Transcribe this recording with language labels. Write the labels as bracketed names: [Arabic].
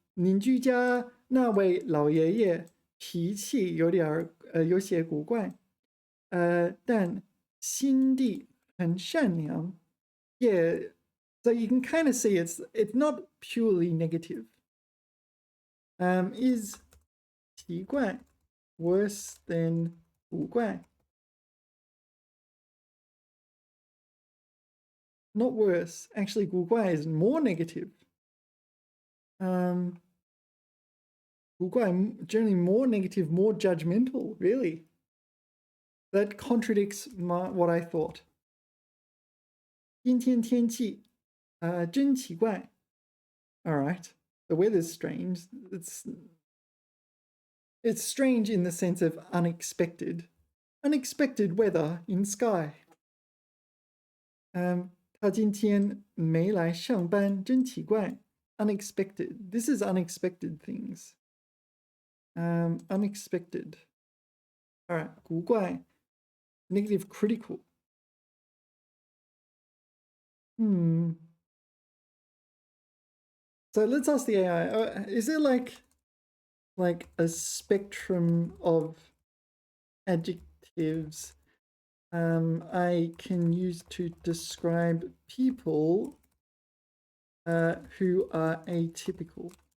[Chinese] 邻居家那位老爷爷脾气有些古怪，但心地很善良。 [English] Yeah, so you can kind of see it's not purely negative. Is 奇怪 worse than 古怪? Not worse. Actually, 古怪 is more negative. 古怪 generally more negative, more judgmental. Really, that contradicts what I thought. [Chinese] 今天天气真奇怪. [English] All right, the weather's strange. It's strange in the sense of unexpected weather in sky. [Chinese] 他今天没来上班，真奇怪。 [English] Unexpected. This is unexpected things. Unexpected. All right, 古怪 negative critical. So let's ask the AI, is there like a spectrum of adjectives I can use to describe people who are atypical?